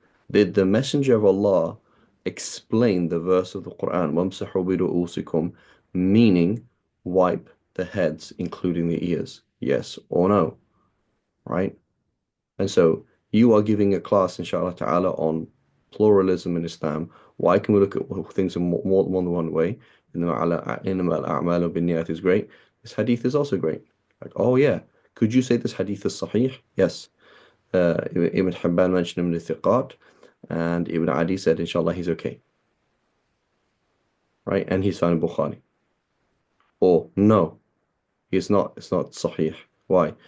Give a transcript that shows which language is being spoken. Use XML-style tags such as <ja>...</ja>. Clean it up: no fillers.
<en>Did the Messenger of Allah explain the verse of the Quran,</en> <ar>وَامْسَحُوا بِرُؤُوسِكُمْ,</ar> <en>meaning wipe the heads, including the ears? Yes or no? Right? And so you are giving a class, inshallah ta'ala, on pluralism in Islam. Why can we look at things in more than one way?</en> <ar>إِنَّمَا الْأَعْمَالُ بِالنِّيَّاتِ</ar> <en>is great. This hadith is also great. Like, oh yeah, could you say this hadith is sahih? Yes. Ibn Hibban mentioned him in the Thiqat, and Ibn Adi said, inshallah, he's okay. Right? And he's found in Bukhari. Or, no, he's not, it's not Sahih. Why?</en>